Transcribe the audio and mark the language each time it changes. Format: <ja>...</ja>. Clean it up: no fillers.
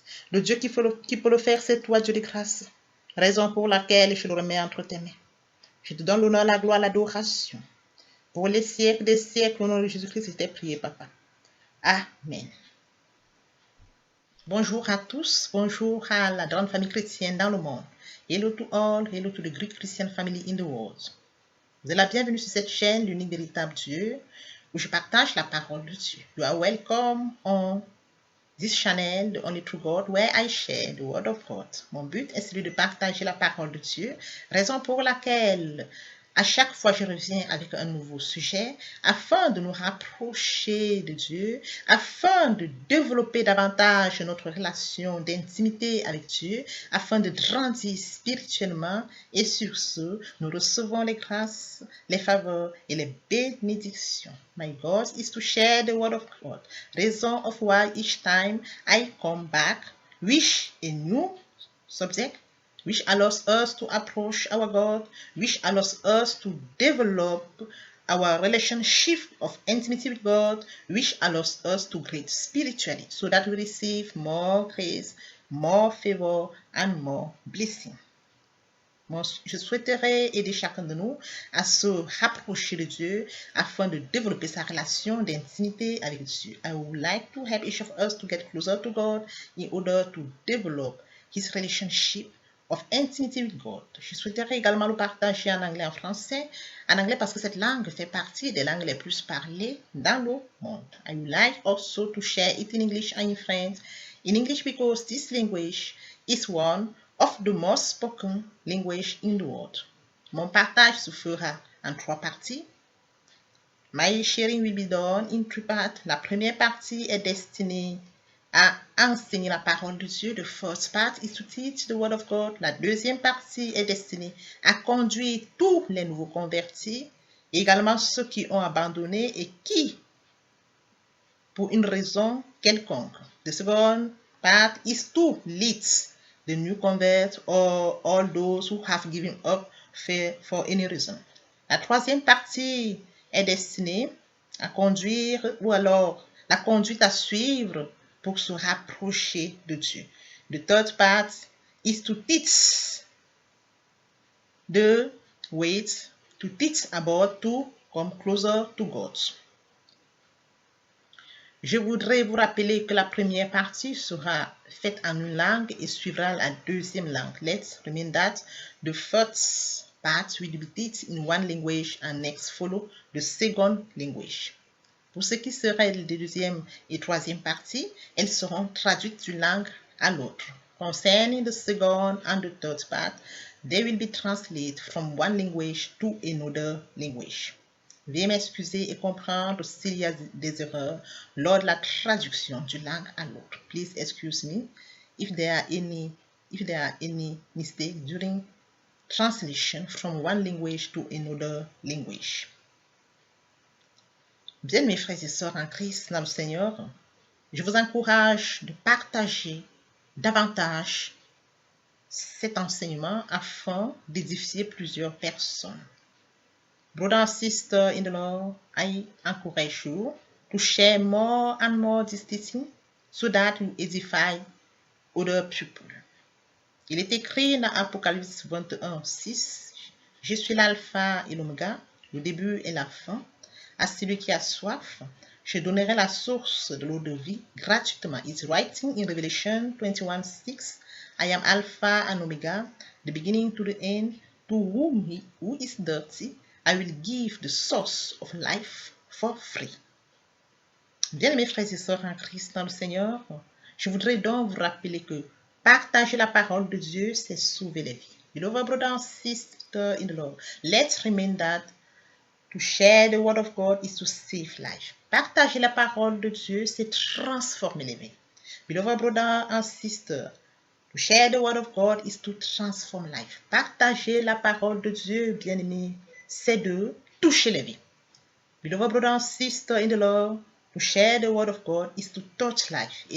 <fr>Le Dieu qui peut le faire, c'est toi, Dieu de grâce. Raison pour laquelle je le remets entre tes mains. Je te donne l'honneur, la gloire, l'adoration. Pour les siècles des siècles, au nom de Jésus-Christ, je t'ai prié, papa. Amen. Bonjour à tous, bonjour à la grande famille chrétienne dans le monde.</fr> <en>Hello to all, hello to the Greek Christian family in the world.</en> <fr>Vous êtes la bienvenue sur cette chaîne, l'unique véritable Dieu, où je partage la parole de Dieu.</fr> <en>You are welcome on this channel, the only true God, where I share the word of God.</en> <fr>Mon but est celui de partager la parole de Dieu, raison pour laquelle à chaque fois je reviens avec un nouveau sujet, afin de nous rapprocher de Dieu, afin de développer davantage notre relation d'intimité avec Dieu, afin de grandir spirituellement. Et sur ce, nous recevons les grâces, les faveurs et les bénédictions.</fr> <en>My goal is to share the word of God. Reason of why each time I come back with a new subject, which allows us to approach our God, which allows us to develop our relationship of intimacy with God, which allows us to grow spiritually so that we receive more grace, more favor, and more blessing.</en> <fr>Moi, je souhaiterais aider chacun de nous à se rapprocher de Dieu afin de développer sa relation d'intimité avec Dieu.</fr> <en>I would like to help each of us to get closer to God in order to develop his relationship of intimacy with God.</en> <fr>Je souhaiterais également le partager en anglais et en français. En anglais parce que cette langue fait partie des langues les plus parlées dans le monde.</fr> <en>I would like also to share it in English and in French. In English because this language is one of the most spoken language in the world.</en> <fr>Mon partage se fera en 3 parties.</fr> <en>My sharing will be done in 3 parts.</en> <fr>La première partie est destinée à enseigner la parole de Dieu.</fr> <en>The first part is to teach the word of God.</en> <fr>La deuxième partie est destinée à conduire tous les nouveaux convertis, également ceux qui ont abandonné et qui, pour une raison quelconque.</fr> <en>The second part is to lead the new converts or all those who have given up for any reason.</en> <fr>La troisième partie est destinée à conduire ou alors la conduite à suivre pour se rapprocher de Dieu.</fr> <en>The third part is to teach the ways to teach about to come closer to God.</en> <fr>Je voudrais vous rappeler que la première partie sera faite en une langue et suivra la deuxième langue.</fr> <en>Let's remind that the first part will be taught in one language and next follow the second language.</en> <fr>Pour ce qui serait de la deuxième et troisième partie, elles seront traduites d'une langue à l'autre.</fr> <en>Concerning the second and the third part, they will be translated from one language to another language.</en> <fr>Veuillez m'excuser et comprendre s'il y a des erreurs lors de la traduction d'une langue à l'autre.</fr> <en>Please excuse me if there are any mistakes during translation from one language to another language.</en> <fr>Bien, mes frères et sœurs en Christ dans le Seigneur, je vous encourage de partager davantage cet enseignement afin d'édifier plusieurs personnes.</fr> <en>Brother and sister in the Lord, I encourage you to share more and more this teaching so that you edify other people.</en> <fr>Il est écrit dans Apocalypse 21, 6, « Je suis l'alpha et l'oméga, le début et la fin. À celui qui a soif, je donnerai la source de l'eau de vie gratuitement.</fr> <en>» It's writing in Revelation 21, 6, « I am Alpha and Omega, the beginning to the end. To who is thirsty, I will give the source of life for free.</en> <fr>» Bien, mes frères et sœurs en Christ dans le Seigneur, je voudrais donc vous rappeler que partager la parole de Dieu, c'est sauver les vies.</fr> <en>Beloved brother and sister in the Lord, let's remember that to share the word of God is to save life.</en> <fr>Partager la parole de Dieu, c'est transformer les vies.</fr> <en>Beloved brother and sister, to share the word of God is to transform life.</en> <fr>Partager la parole de Dieu, bien-aimé, c'est de toucher les vies.</fr> <en>Beloved brother and sister in the Lord, to share the word of God is to touch life.</en>